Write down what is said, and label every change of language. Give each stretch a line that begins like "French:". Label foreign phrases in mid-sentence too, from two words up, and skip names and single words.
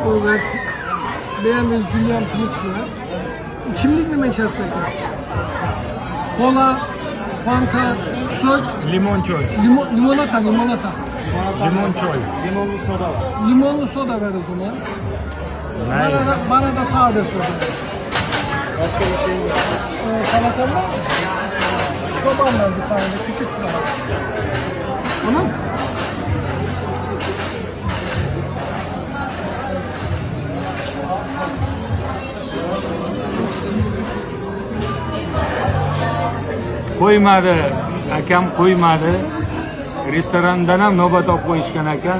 Turkish: Evet. Beğendiğiniz Julian Kılıç var. İçimlik mi içersin? Kola, Fanta, su,
Uzbek: Limon choy.
Turkish: limonata.
Uzbek: Limon choy.
Turkish: Limonlu soda var. Limonlu soda ver o zaman. Bana da sade soda. Başka bir şey yok. Salata mı? Çoban ver bir tane de küçük bir tane. Tamam.
Uzbek: Qo'ymadi. Akam qo'ymadi. Restorandan ham navbat olib qo'yishgan ekan.